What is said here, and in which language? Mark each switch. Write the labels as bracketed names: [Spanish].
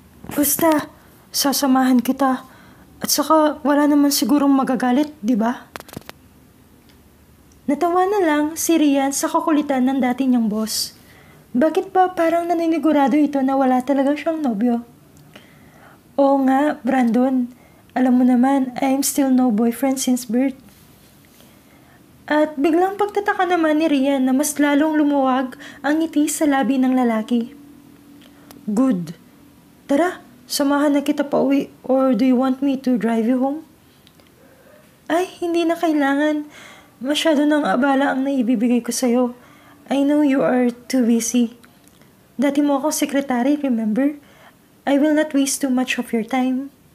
[Filipino] Basta, sasamahan kita. At saka wala naman sigurong magagalit, di ba? Natawa na lang si Rian sa kakulitan ng dati niyang boss. Bakit ba parang naninigurado ito na wala talaga siyang nobyo? Oo nga, Brandon. Alam mo naman, [English] I'm still no boyfriend since birth. [Filipino] At biglang pagtataka naman ni Rian na mas lalong lumuwag ang ngiti sa labi ng lalaki. [English] Good. [Filipino] Tara, samahan na kita pa uwi [English] or do you want me to drive you home? [Filipino] Ay, hindi na kailangan. Masyado nang abala ang naibibigay ko sa'yo. [English] I know you are too busy. [Filipino] Dati mo akong sekretary, [English] remember? I will not waste too much of your time.